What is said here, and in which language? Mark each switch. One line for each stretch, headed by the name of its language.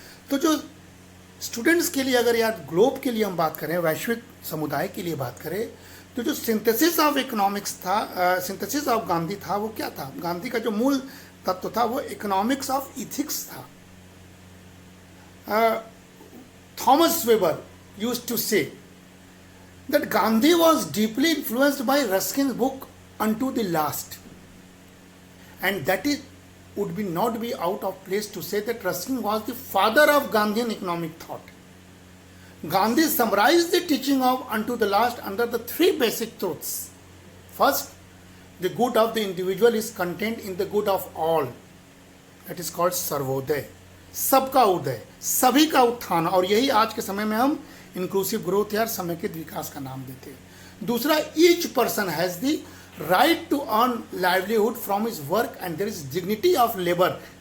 Hindi: तो जो स्टूडेंट्स के लिए, अगर यार ग्लोब के लिए हम बात करें, वैश्विक समुदाय के लिए बात करें, तो जो सिंथेसिस ऑफ इकोनॉमिक्स था, सिंथेसिस ऑफ गांधी था, वो क्या था? गांधी का जो मूल तत्व था वो इकोनॉमिक्स ऑफ इथिक्स था।
English: Thomas Weber used to say that Gandhi was deeply influenced by Ruskin's book Unto the Last, and that it would be not be out of place to say that Ruskin was the father of Gandhian economic thought. Gandhi summarized the teaching of Unto the Last under the 3 basic truths. First, the good of the individual is contained in the good of all. That is called
Hindi: Sarvodaya, सबका उदय, सभी का उत्थान, और यही आज के समय में हम इंक्लूसिव ग्रोथ या समेकित विकास का नाम देते हैं। दूसरा,
English: Each person has the right to earn livelihood from his work and there is dignity of labour.